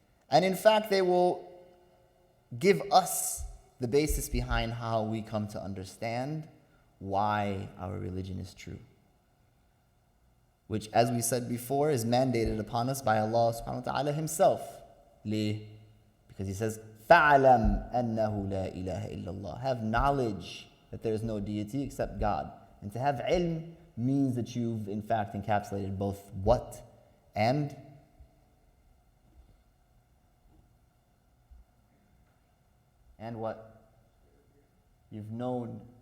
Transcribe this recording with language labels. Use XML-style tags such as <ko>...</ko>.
<en>And in fact, they will give us the basis behind how we come to understand why our religion is true. Which, as we said before, is mandated upon us by Allah subhanahu wa ta'ala Himself.</en> <ar>ليه?</ar> <en>Because He says,</en> <ar>فَعْلَمْ أَنَّهُ لَا إِلَهَ إِلَّا اللَّهِ.</ar> <en>Have knowledge that there is no deity except God. And to have ilm means that you've in fact encapsulated both what and what? You've known.</en>